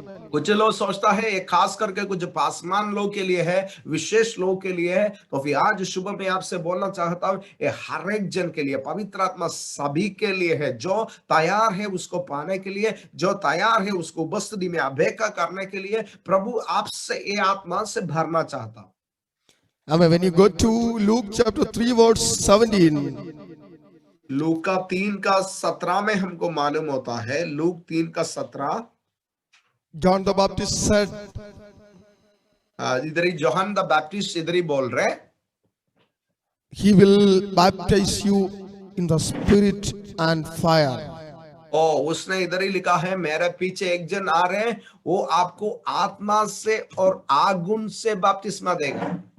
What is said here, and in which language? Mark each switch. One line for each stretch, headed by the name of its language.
Hindi: कुछ लोग सोचता है ये खास करके कुछ पासमान लोग के लिए है, विशेष लोग के लिए है। तो फिर आज सुबह में आपसे बोलना चाहता हूँ, ये हर एक जन के लिए पवित्र आत्मा सभी के लिए है, जो तैयार है उसको पाने के लिए, जो तैयार है उसको उपस्थिति में अपेक्षा करने के लिए। प्रभु आपसे ये आत्मा से भरना चाहता।
English: Amen. When you go to Luke chapter 3 verse 17,
Hindi: लूका 3 का 17 में हमको मालूम होता है, लूक 3 का 17,
English: John the Baptist said,
Hindi: इधर ही जोहन द बैप्टिस्ट इधर ही बोल रहे,
English: he will baptize you in the spirit and fire.
Hindi: उसने इधर ही लिखा है, मेरे पीछे एक जन आ रहे हैं, वो आपको आत्मा से और आगुन से बपतिस्मा देगा।